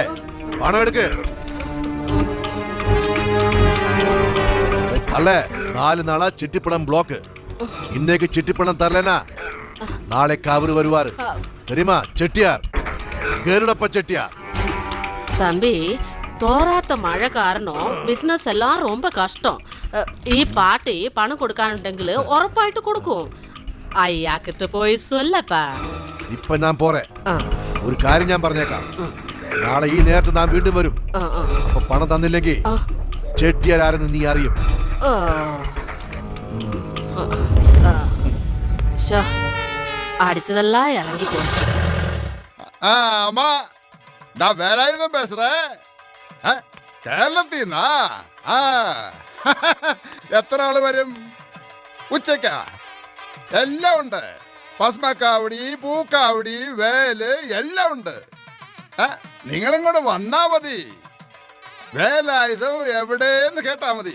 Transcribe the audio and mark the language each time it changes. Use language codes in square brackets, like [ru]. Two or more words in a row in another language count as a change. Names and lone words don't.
[ml] പണം എടുക്ക്. തള്ളേ 4 നാളാ ചിട്ടിപ്പണം ബ്ലോക്ക്. ഇന്നേക്ക് ചിട്ടിപ്പണം തരലനാ [ta] நாளைக்கு அவரு வருவாரு தெரியுமா? செட்டியார் கருடப்ப செட்டியார். தம்பி தோராத்த மழை காரணம் பிசினஸ் எல்லாம் ரொம்ப கஷ்டம். [ml] ഈ പാർട്ടി പണം കൊടുക്കാനുണ്ടെങ്കിൽ ഉറപ്പായിട്ട് കൊടുക്കും. അയ്യാക്കിട്ട് പോയി சொல்லப்பா. ഇപ്പൊ ഞാൻ പോരെ. ഒരു കാര്യം ഞാൻ പറഞ്ഞേക്കാം. നാളെ ഈ നേരത്തെ ഞാൻ വീണ്ടും വരും. അപ്പൊ പണം തന്നില്ലെങ്കിൽ ചെട്ടിയാർ ആരെന്ന് നീ അറിയും. [ta] அடிச்சதெல்லாம் இறங்கி போச்சு. அம்மா நான் வேற எதுவும் பேசுறேன். [ml] കേരളത്തിന്നാ? എത്ര ആള് വരും? ഉച്ചക്ക എല്ലാം ഉണ്ട്. ഭസ്മക്കാവടി, പൂക്കാവടി, വേല് എല്ലാം ഉണ്ട്. നിങ്ങളും കൂടെ വന്നാ മതി. വേലായുധം എവിടെയെന്ന് കേട്ടാ മതി.